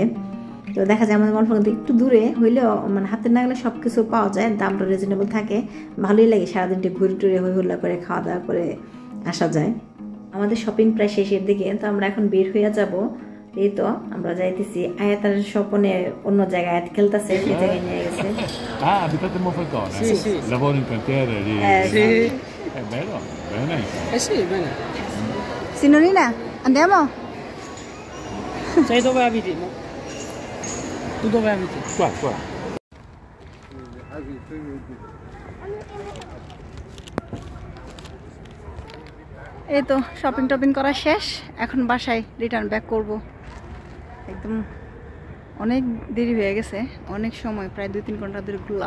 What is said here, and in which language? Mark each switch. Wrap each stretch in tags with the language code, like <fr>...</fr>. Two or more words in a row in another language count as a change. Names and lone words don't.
<bn>তো দেখা যায় আমাদের মল থেকে একটু দূরে হইলেও মানে হাতের নাগালে সব কিছু পাওয়া যায়, দামটা রিজনেবল থাকে, ভালোই লাগে। সারাদিনটা ঘুরে টুরে হই হুল্লা করে খাওয়া দাওয়া করে আসা যায়। আমাদের শপিং প্রায় শেষের দিকে, তো আমরা এখন বের হয়ে যাব। এই তো আমরা যাইতেছি। আয়াতের স্বপনে অন্য জায়গায় আয়াত খেলতেছে, সেই জায়গায় নিয়ে গেছে.</bn> <it>Abitate Monfalcone? Sì. Lavoro in cantiere lì? Sì. È bello? Bene? Sì, bene. Signorina, andiamo? Sai dove abiti? No? Tu dove abiti? Qua.</it> <bn>এই তো শপিং টপিং করা শেষ, এখন বাসায়</bn> <en>return back</en> <bn>করব। একদম অনেক দেরি হয়ে গেছে, অনেক সময় প্রায় 2-3 ঘন্টা ধরে ঘুরলাম।</bn>